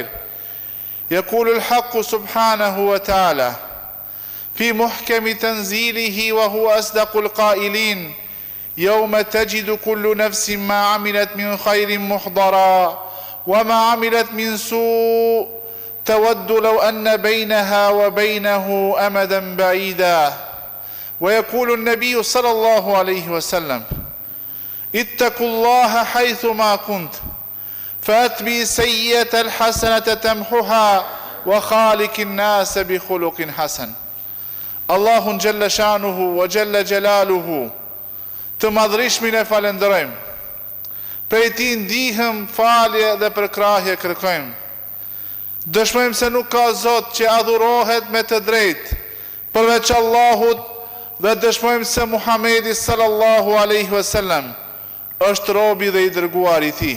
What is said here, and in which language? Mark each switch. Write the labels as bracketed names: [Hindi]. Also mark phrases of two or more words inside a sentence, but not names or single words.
[Arabic] يقول الحق سبحانه وتعالى في محكم تنزيله وهو أصدق القائلين يوم تجد كل نفس ما عملت من خير محضرا وما عملت من سوء تود لو أن بينها وبينه أمدا بعيدا. ويقول النبي صلى الله عليه وسلم اتقوا الله حيثما كنت فأتبي سيئة الحسنة تمحها وخالق الناس بخلق حسن. [Albanian] Allahun [Arabic] جل شأنه وجل جلاله [Albanian] të madhrishmin e falenderojmë, prej ti ndihëm, falje dhe përkrahje kërkojmë. Dëshmojmë se nuk ka Zot që adhurohet me të drejtë përveç Allahut dhe dëshmojmë se Muhamedi [Arabic] صلى الله عليه وسلم [Albanian] është robi dhe i dërguar i tij.